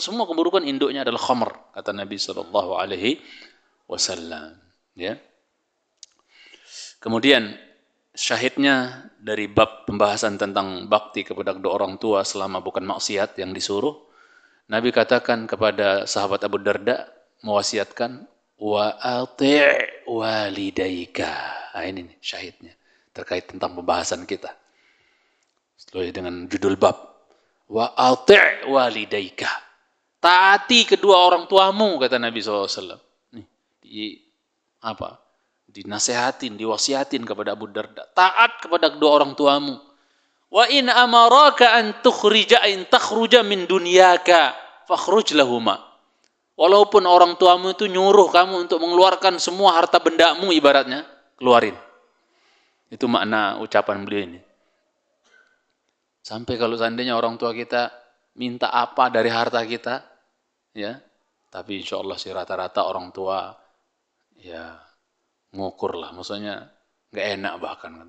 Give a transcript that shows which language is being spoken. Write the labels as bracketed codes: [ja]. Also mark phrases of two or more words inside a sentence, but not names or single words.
[id] Semua keburukan induknya adalah khamr, kata Nabi [ar] صلى الله عليه وسلم, [id] ya. Kemudian syahidnya dari bab pembahasan tentang bakti kepada kedua orang tua selama bukan maksiat yang disuruh, Nabi katakan kepada sahabat Abu Darda, mewasiatkan, [ar] وأطع والديك. [id] Nah, ini nih syahidnya terkait tentang pembahasan kita. Sesuai dengan judul bab, [ar] وأطع والديك. [id] Taati kedua orang tuamu, kata Nabi SAW. Nih, dinasehatin, diwasiatin kepada Abu Darda. Taat kepada kedua orang tuamu. [ar] وإن أمرك أن تخرج من دنياك فاخرج لهما. [id] Walaupun orang tuamu itu nyuruh kamu untuk mengeluarkan semua harta bendamu, ibaratnya, keluarin. Itu makna ucapan beliau ini. Sampai kalau seandainya orang tua kita minta apa dari harta kita, ya, tapi [ar] إن شاء الله [id] sih rata-rata orang tua, ya, ngukur lah, maksudnya nggak enak bahkan kan.